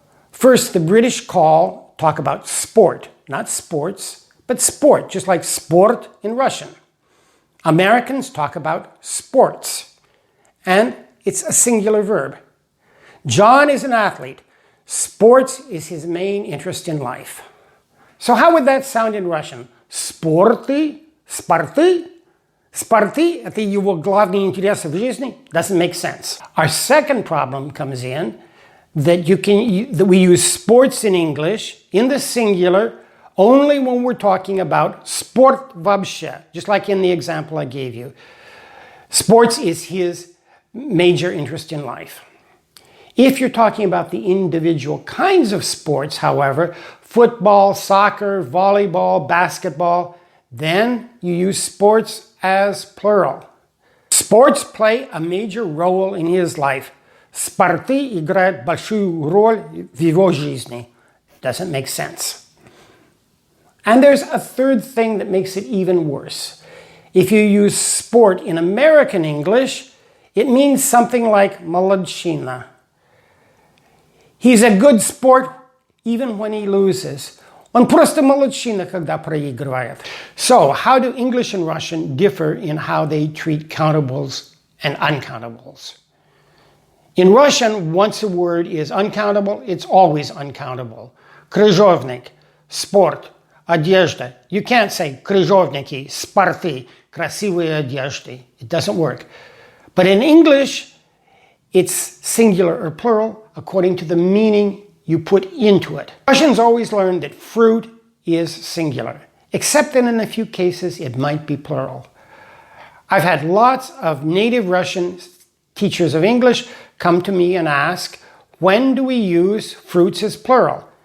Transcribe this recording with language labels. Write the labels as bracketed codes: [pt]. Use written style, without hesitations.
[en] First, the British talk about sport, not sports, but sport, just like sport in Russian. Americans talk about sports, and it's a singular verb. John is an athlete. Sports is his main interest in life. So how would that sound in Russian? [ru] Спорты, спорты, спорты – это его главный интерес в жизни? [en] Doesn't make sense. Our second problem comes in that we use sports in English in the singular only when we're talking about sport вообще, just like in the example I gave you. Sports is his major interest in life. If you're talking about the individual kinds of sports, however, football, soccer, volleyball, basketball, then you use sports as plural. Sports play a major role in his life. [ru] Спорты играют большую роль в его жизни. [en] Doesn't make sense. And there's a third thing that makes it even worse. If you use sport in American English, it means something like молодчина. He's a good sport even when he loses. [ru] Он просто молодчина, когда проигрывает. [en] So, how do English and Russian differ in how they treat countables and uncountables? In Russian, once a word is uncountable, it's always uncountable. [ru] Крыжовник, спорт, одежда. [en] You can't say [ru] крыжовники, спорты, красивые одежды. [en] It doesn't work. But in English, it's singular or plural according to the meaning you put into it. Russians always learn that fruit is singular, except that in a few cases it might be plural. I've had lots of native Russian teachers of English come to me and ask, when do we use fruits as plural?